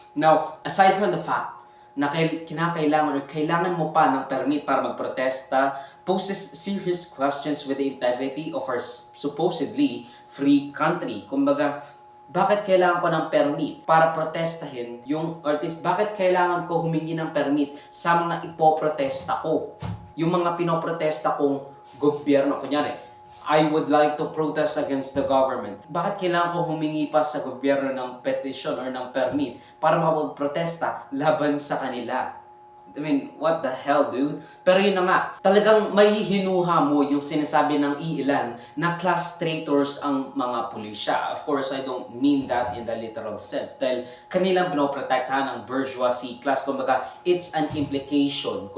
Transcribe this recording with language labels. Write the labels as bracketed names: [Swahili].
[English] Now, aside from the fact [Filipino] na kinakailangan or kailangan mo pa ng permit para magprotesta, [English] poses serious questions with the integrity of our supposedly free country. [Filipino] Kumbaga, bakit kailangan ko ng permit para protestahin yung artist? Bakit kailangan ko humingi ng permit sa mga ipoprotesta ko? Yung mga pinoprotesta kong gobyerno, kunyari, [English] I would like to protest against the government. [Filipino] Bakit kailangan ko humingi pa sa gobyerno ng petition or ng permit para makapagprotesta laban sa kanila? [English] I mean, what the hell, dude? [Filipino] Pero yun na nga, talagang mahihinuha mo yung sinasabi ng iilan na class traitors ang mga pulisya. [English] Of course, I don't mean that in the literal sense. [Filipino] Dahil kanilang pinoprotektahan ang bourgeoisie class. Kumbaga, [English] it's an implication.